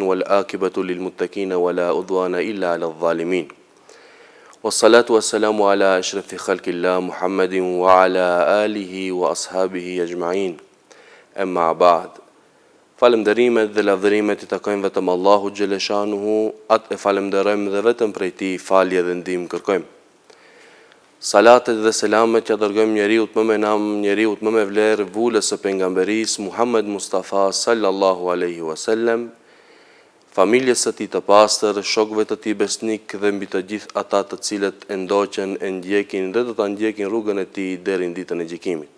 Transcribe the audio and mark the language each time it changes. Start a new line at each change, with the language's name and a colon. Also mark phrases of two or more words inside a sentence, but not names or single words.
Arabic: والآكبة للمتقين ولا عدوان إلا على الظالمين والصلاة والسلام على أشرف خلق الله محمد وعلى آله وأصحابه أجمعين أما بعد
Albanian: Falënderimet dhe lavdërimet I takojnë vetëm Allahut xhaleshanuhu, atë e falenderojmë dhe vetëm prej Tij falje dhe ndihmë kërkojmë. Salatet dhe selamet që dërgojmë njeriut më me nam, njeriut më me vlerë, vulës së pejgamberisë Muhammed Mustafa
Arabic: صلى الله عليه وسلم,
Albanian: familjes së tij të pastër, shokëve të tij besnik dhe mbi të gjithë ata të cilët e ndoqën, e ndjekin dhe do ta ndjekin rrugën e tij deri në ditën e gjykimit.